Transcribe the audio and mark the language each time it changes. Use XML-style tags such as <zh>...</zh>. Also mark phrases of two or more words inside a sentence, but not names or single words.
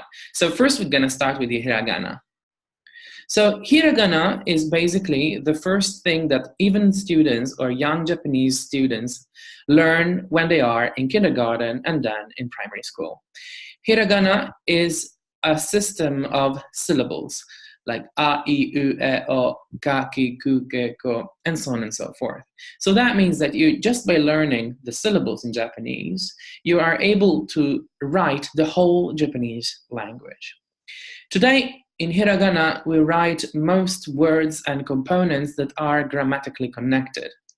<en>So first we're going to start with the Hiragana. So Hiragana is basically the first thing that even students or young Japanese students learn when they are in kindergarten and then in primary school. Hiragana is a system of syllables like a, I, u, e, o, ka, ki, ku, ke, ko, and so on and so forth. So that means that you, just by learning the syllables in Japanese, you are able to write the whole Japanese language. Today, in Hiragana, we write most words and components that are grammatically connected.</en>